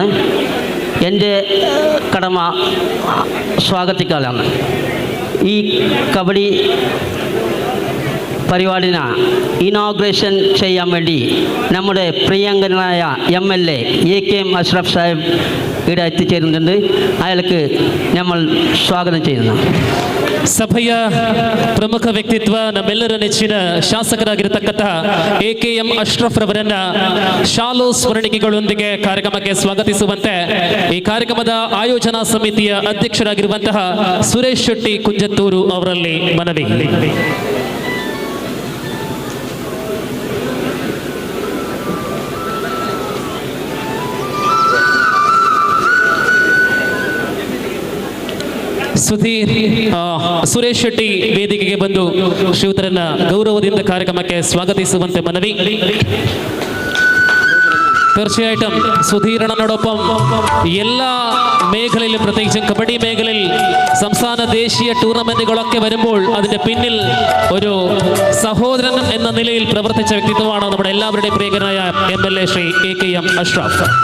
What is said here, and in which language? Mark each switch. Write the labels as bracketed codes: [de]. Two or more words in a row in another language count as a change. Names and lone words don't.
[ml] എൻ്റെ കടമ സ്വാഗതിക്കാനാണ്. ഈ കബഡി പരിപാടിന ഇനോഗ്രേഷൻ ചെയ്യാൻ വേണ്ടി നമ്മുടെ പ്രിയങ്കരനായ MLA AKM അഷ്റഫ് സാഹിബ് ഇവിടെ എത്തിച്ചേരുന്നുണ്ട്. അയാൾക്ക് നമ്മൾ സ്വാഗതം ചെയ്യുന്നു. [kn] ಸಭೆಯ ಪ್ರಮುಖ ವ್ಯಕ್ತಿತ್ವ ನಮ್ಮೆಲ್ಲರ ನೆಚ್ಚಿನ ಶಾಸಕರಾಗಿರತಕ್ಕಂತಹ AKM ಅಶ್ರಫ್ ರವರನ್ನ ಶಾಲು ಸ್ಮರಣಿಕೆಗಳೊಂದಿಗೆ ಕಾರ್ಯಕ್ರಮಕ್ಕೆ ಸ್ವಾಗತಿಸುವಂತೆ ಈ ಕಾರ್ಯಕ್ರಮದ ಆಯೋಜನಾ ಸಮಿತಿಯ ಅಧ್ಯಕ್ಷರಾಗಿರುವಂತಹ ಸುರೇಶ್ ಶೆಟ್ಟಿ ಕುಂಜತ್ತೂರು ಅವರಲ್ಲಿ ಮನವಿ. ಸುರೇಶ್ ಶೆಟ್ಟಿ ವೇದಿಕೆಗೆ ಬಂದು ಶ್ರೀಯುತರನ್ನ ಗೌರವದಿಂದ ಕಾರ್ಯಕ್ರಮಕ್ಕೆ ಸ್ವಾಗತಿಸುವಂತೆ ಮನವಿ. [ml] തീർച്ചയായിട്ടും സുധീരണനോടൊപ്പം എല്ലാ മേഖലയിലും പ്രത്യേകിച്ചും കബഡി മേഖലയിൽ സംസ്ഥാന ദേശീയ ടൂർണമെന്റുകളൊക്കെ വരുമ്പോൾ അതിന്റെ പിന്നിൽ ഒരു സഹോദരൻ എന്ന നിലയിൽ പ്രവർത്തിച്ച വ്യക്തിത്വമാണ് നമ്മുടെ എല്ലാവരുടെയും പ്രിയങ്കരനായ MLA ശ്രീ AKM അഷ്റഫ്.